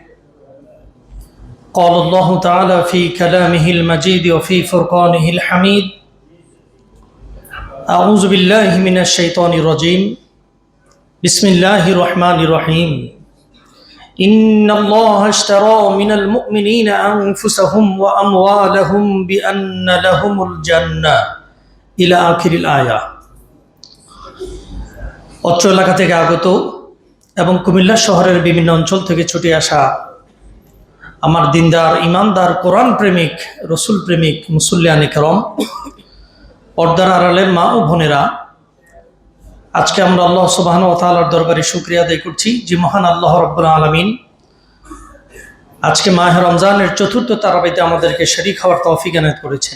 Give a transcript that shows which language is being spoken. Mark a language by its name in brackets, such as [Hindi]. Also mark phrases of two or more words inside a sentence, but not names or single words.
[Arabic] قال الله تعالى في كلامه المجيد وفي فرقانه الحميد. أعوذ بالله من الشيطان الرجيم. بسم الله الرحمن الرحيم. إن الله اشترى من المؤمنين أنفسهم وأموالهم بأن لهم الجنة إلى آخر الآية. [Bangla] অত্র এলাকা থেকে আগত এবং কুমিল্লা শহরের বিভিন্ন অঞ্চল থেকে ছুটে আসা আমার দিনদার, ইমানদার, কোরআন প্রেমিক, রসুল প্রেমিক মুসল্লিয়ানে কেরাম, পর্দার আড়ালের মা ও বোনেরা, আজকে আমরা [Arabic] الله سبحانه وتعالى [Bangla] দরবারে শুকরিয়া আদায় করছি যে মহান [Arabic] الله رب العالمين [Bangla] আজকে মাহে রমজানের চতুর্থ তারাবিতে আমাদেরকে শরীক হওয়ার তৌফিক এনায়েত করেছেন।